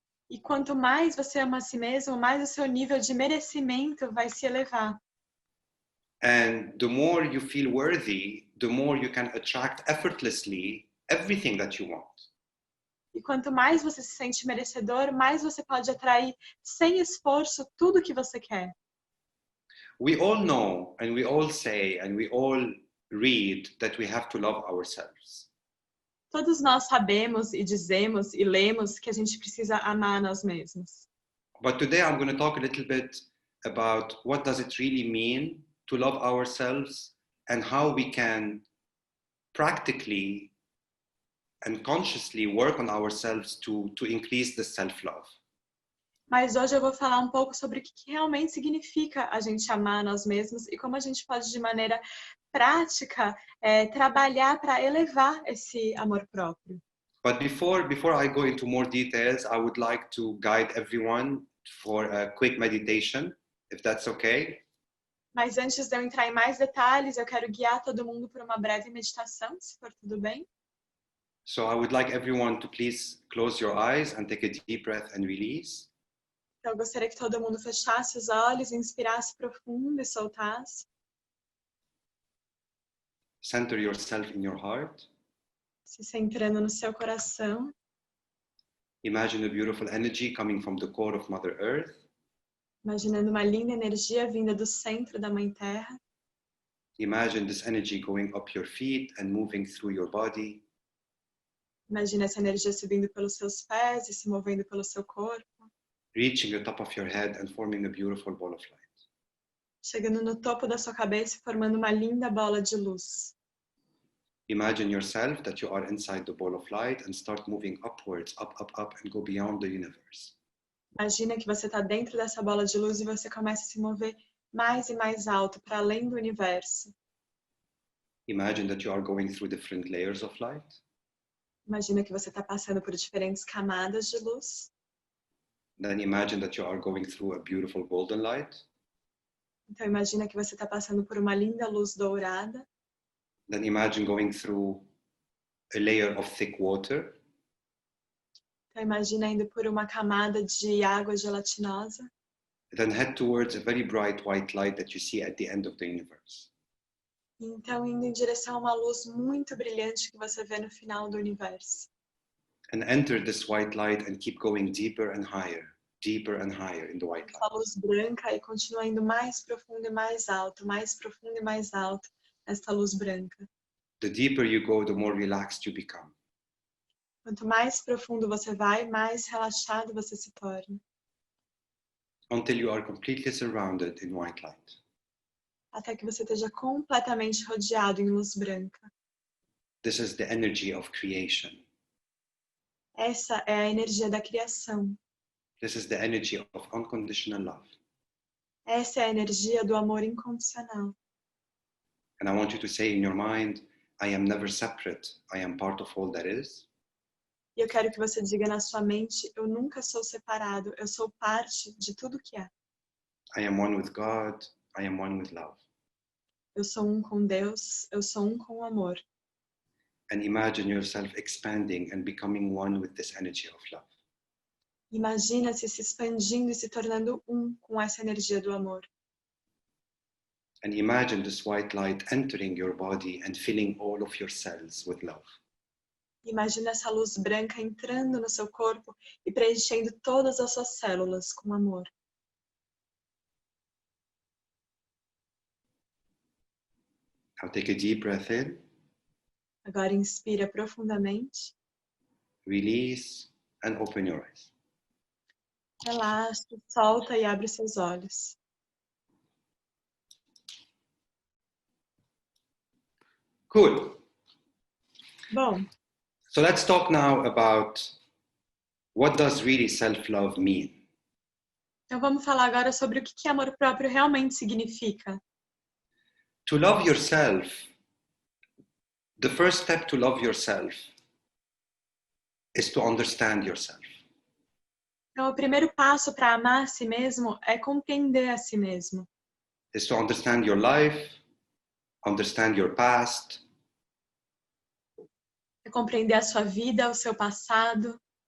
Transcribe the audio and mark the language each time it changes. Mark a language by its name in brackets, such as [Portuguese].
[Portuguese] E quanto mais você ama a si mesmo, mais o seu nível de merecimento vai se elevar. [English] And the more you feel worthy, the more you can attract effortlessly everything that you want. [Portuguese] E quanto mais você se sente merecedor, mais você pode atrair sem esforço tudo que você quer. [English] We all know and we all say and we all read that we have to love ourselves. [Portuguese] Todos nós sabemos e dizemos e lemos que a gente precisa amar nós mesmos. [English] But today I'm going to talk a little bit about what does it really mean to love ourselves and how we can practically and consciously work on ourselves to increase the self-love. [Portuguese] Mas hoje eu vou falar um pouco sobre o que realmente significa a gente amar nós mesmos e como a gente pode, de maneira prática, trabalhar para elevar esse amor próprio. [English] But before I go into more details, I would like to guide everyone for a quick meditation, if that's okay. [Portuguese] Mas antes de eu entrar em mais detalhes, eu quero guiar todo mundo por uma breve meditação, se for tudo bem. [English] So I would like everyone to please close your eyes and take a deep breath and release. [Portuguese] Então, eu gostaria que todo mundo fechasse os olhos, inspirasse profundo e soltasse. [English] Center yourself in your heart. [Portuguese] Se centrando no seu coração. [English] Imagine a beautiful energy coming from the core of Mother Earth. [Portuguese] Imaginando uma linda energia vinda do centro da Mãe Terra. [English] Imagine this energy going up your feet and moving through your body. [Portuguese] Imagina essa energia subindo pelos seus pés e se movendo pelo seu corpo. [English] Reaching the top of your head and forming a beautiful ball of light. [Portuguese] Chegando no topo da sua cabeça e formando uma linda bola de luz. [English] Imagine yourself that you are inside the ball of light and start moving upwards, up, and go beyond the universe. [Portuguese] Imagina que você está dentro dessa bola de luz e você começa a se mover mais e mais alto, para além do universo. [English] Imagine that you are going through different layers of light. [Portuguese] Imagina que você está passando por diferentes camadas de luz. [English] Then imagine that you are going through a beautiful golden light. [Portuguese] Então imagina que você está passando por uma linda luz dourada. [English] Then imagine going through a layer of thick water. [Portuguese] Então imagina indo por uma camada de água gelatinosa. [English] Then head towards a very bright white light that you see at the end of the universe. [Portuguese] Então indo em direção a uma luz muito brilhante que você vê no final do universo. [English] And enter this white light and keep going deeper and higher in the white light. [Portuguese] Essa luz branca e continua indo mais profundo e mais alto, mais profundo e mais alto, esta luz branca. [English] The deeper you go, the more relaxed you become. [Portuguese] Quanto mais profundo você vai, mais relaxado você se torna. [English] Until you are completely surrounded in white light. [Portuguese] Até que você esteja completamente rodeado em luz branca. [English] This is the energy of creation. [Portuguese] Essa é a energia da criação. [English] This is the energy of unconditional love. [Portuguese] Essa é a energia do amor incondicional. [English] And I want you to say in your mind, I am never separate. I am part of all that is. [Portuguese] E eu quero que você diga na sua mente, eu nunca sou separado, eu sou parte de tudo que é. [English] I am one with God. I am one with love. [Portuguese] Eu sou um com Deus, eu sou um com o amor. [English] And imagine yourself expanding and becoming one with this energy of love. [Portuguese] Imagina-se se expandindo e se tornando um com essa energia do amor. [English] And imagine this white light entering your body and filling all of your cells with love. [Portuguese] Imagina essa luz branca entrando no seu corpo e preenchendo todas as suas células com amor. [English] Now take a deep breath in, [Portuguese] Agora inspira profundamente, [English] release, and open your eyes. [Portuguese] relaxa, solta e abre seus olhos. [English] Cool. [Portuguese] Bom, [English] So let's talk now about what does really self-love mean? [Portuguese] então vamos falar agora sobre o que amor próprio realmente significa. [English] To love yourself, the first step to love yourself is to understand yourself. [Portuguese] Então o primeiro passo para amar a si mesmo é compreender a si mesmo. [English] Is to understand your life, understand your past, [Portuguese] É compreender a sua vida, o seu passado.